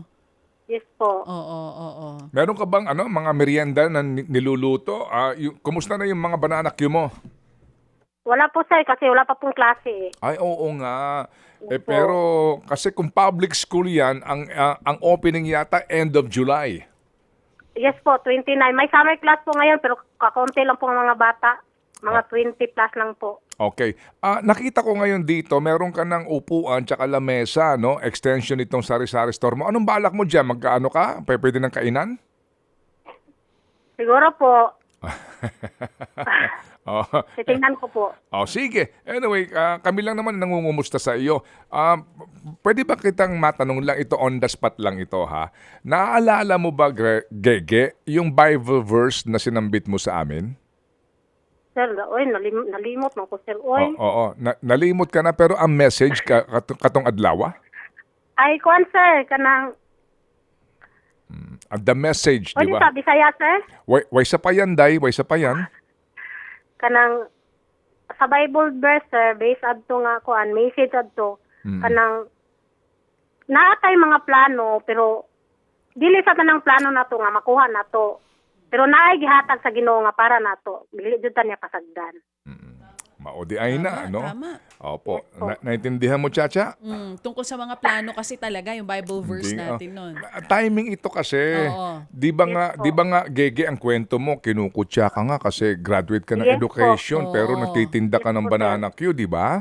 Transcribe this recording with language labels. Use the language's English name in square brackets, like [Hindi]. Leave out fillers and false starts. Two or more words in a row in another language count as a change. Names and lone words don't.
[English] Yes po. [Filipino] Oo. Meron ka bang mga merienda na niluluto? Kumusta na yung mga [English] banana cue [Filipino] mo? Wala po, sir, kasi wala pa pong klase eh. Ay, oo nga. Pero kasi kung public school yan, ang opening yata [English] end of July. [Filipino] Yes po, 29. May summer class po ngayon, pero kakonti lang po ang mga bata. Mga 20 plus lang po. Okay. Nakita ko ngayon dito, meron ka ng upuan tsaka lamesa, no? Extension itong sari-sari store mo. Anong balak mo dyan? Magkaano ka? Pwede ng kainan? Siguro po, Oh. titingnan ko po. Sige. Anyway, kami lang naman nangungumusta sa iyo. Pwede ba kitang matanong lang ito, [English] on the spot [Filipino] lang ito, ha? Naaalala mo ba, Gege, yung [English] Bible verse [Filipino] na sinambit mo sa amin? Sir, [Cebuano] oy, nalimot mo ko, sir. Oy. Oo. Nalimot ka na, pero ang message katong adlaw? Ay, kuan, sir, kanang, [English] The message, [Filipino] di ano ba? sabi saya, sir? [Cebuano] Way sa payan, day. Way sa payan. Kanang, sa [English] Bible verse, [Cebuano] sir, based adto nga kuan, message adto, kanang, naatay mga plano, pero, dili sa tanang plano na to nga, makuha na to. Pero naay gihatag sa Ginoo nga para nato. Dili jud ta niya pasagdan. Maudi ay na, no? [Filipino] Tama. Opo. Naintindihan mo, Chacha? Tungkol sa mga plano kasi talaga, yung [English] Bible verse [Filipino] Hindi, natin nun. Timing ito kasi. Oo. Di ba nga, Gege, ang kwento mo, kinukutya ka nga kasi graduate ka ng [English] Yes po. [Filipino] education, pero Oo. nagtitinda ka ng [English] banana queue, [Filipino] di ba?